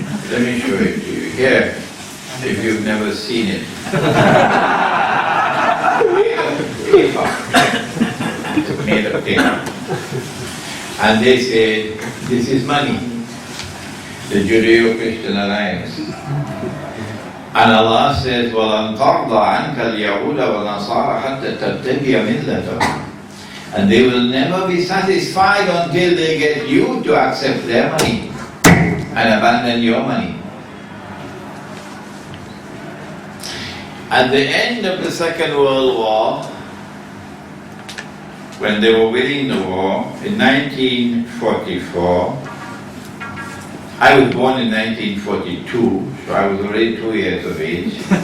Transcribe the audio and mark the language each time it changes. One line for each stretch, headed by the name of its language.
English: Let me show it to you. Here, if you've never seen it. Paper. It's made of paper. And they said, this is money. The Judeo-Christian alliance. And Allah says,
Arabic: وَلَنْ تَرْضَ عَنْكَ الْيَهُودَ وَالنَّصَارَ حَتَّى تَتَّبِعَ مِلَّتَهُمْ.
English: And they will never be satisfied until they get you to accept their money and abandon your money. At the end of the Second World War, when they were winning the war, in 1944, I was born in 1942, so I was already 2 years of age.